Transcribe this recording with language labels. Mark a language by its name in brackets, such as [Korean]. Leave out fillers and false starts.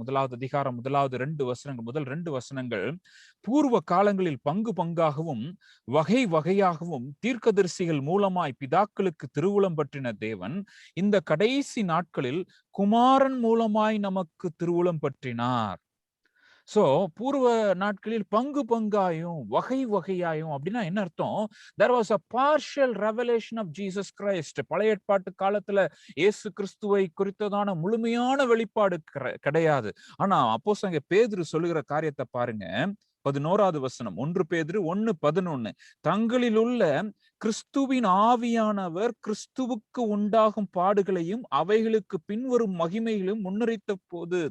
[Tamil] 1வது அதிகாரம் 1வது 2 வசனங்கள், முதல் 2 வசனங்கள், பூர்வ காலங்களில் பங்கு பங்காகவும் வகை வகையாகவும் தீர்க்கதரிசிகள் மூலமாய் பிதாக்களுக்கு திருவுளம் பற்றின தேவன் இந்த கடைசி நாட்களில் குமாரன் மூலமாய் நமக்கு திருவுளம் பற்றினார். சோ பூர்வ நாட்களில் பங்கு பங்காயும் வகை வகையாயும் அப்படின்னா என்ன அர்த்தம்? [English] there was a partial revelation of Jesus Christ. [Tamil] பழைய ஏற்பாட்டு காலத்துல இயேசு கிறிஸ்துவை குறித்ததான முழுமையான வெளிப்பாடு கிடையாது. ஆனா அப்போஸ்தலன் பேதுரு சொல்லுகிற காரியத்தை பாருங்க. 11வது வசனம், 1 பேதுரு 1:11, தங்களில் உள்ள கிறிஸ்துவின் ஆவியானவர் கிறிஸ்துவுக்கு உண்டாகும் பாடுகளையும் அவைகளுக்கு பின்வரும் மகிமைகளையும் முன்னறித்த போது.